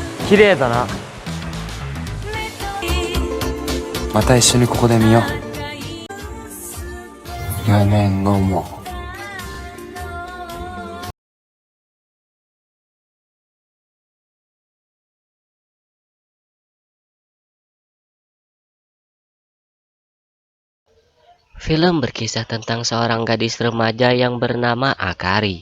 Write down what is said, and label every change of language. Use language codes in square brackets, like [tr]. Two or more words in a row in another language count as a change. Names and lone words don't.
[ja] 綺麗だな。また一緒にここで見よう。4年後も。 [id] Film berkisah tentang seorang gadis remaja yang bernama Akari.